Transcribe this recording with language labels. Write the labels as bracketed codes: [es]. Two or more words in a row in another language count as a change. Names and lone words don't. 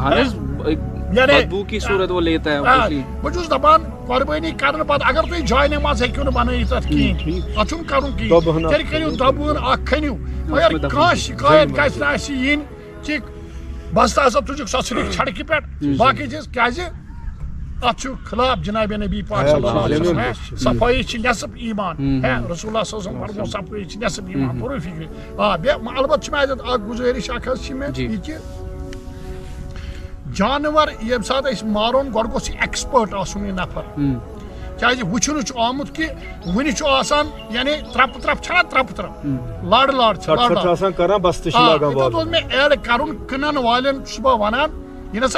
[ks] بہٕ چھُس دپان قۄربٲنی کرنہٕ پتہٕ اگر تُہۍ جاے نٮ۪ماز ہیٚکِو نہٕ بنٲیِتھ اتھ کِہیٖنۍ اتھ چھُنہٕ کرُن کِہیٖنۍ تیٚلہِ کٔرِو دبوٗن اکھ کھٔنِو مگر کانٛہہ شِکایت گژھِ نہٕ اسہِ یِنۍ کہِ بستہٕ ہسا تُجِکھ سۄ ژھٕنِکھ سڑکہِ پٮ۪ٹھ باقٕے چیٖز کیازِ اتھ چھُ خلاف جناب نبی پاک [ar] صلی اللہ علیہ وسلم [ks] صفٲیی چھِ نصف ایمان رسول اللہ [ar] صلی اللہ علیہ وسلم [ks] فرموو صفٲیی چھِ نصف ایمان بروٗ فکرِ. بیٚیہِ البتہ چھِ مےٚ اتٮ۪تھ اکھ گُزٲرِش اکھ حظ چھِ مےٚ یہِ کہِ جانور ییٚمہِ ساتہٕ أسۍ مارون گۄڈٕ گوٚژھ یہِ ایٚکسپٲرٹ آسُن یہِ نفر کیازِ وٕچھنہٕ چھُ آمُت کہِ وُنہِ چھُ آسان یعنی ترٛپہٕ چھَنا ترٛپہٕ لڑ اوس مےٚ ایڈ کرُن کٕنن والٮ۪ن چھُس بہٕ ونان یہ نسا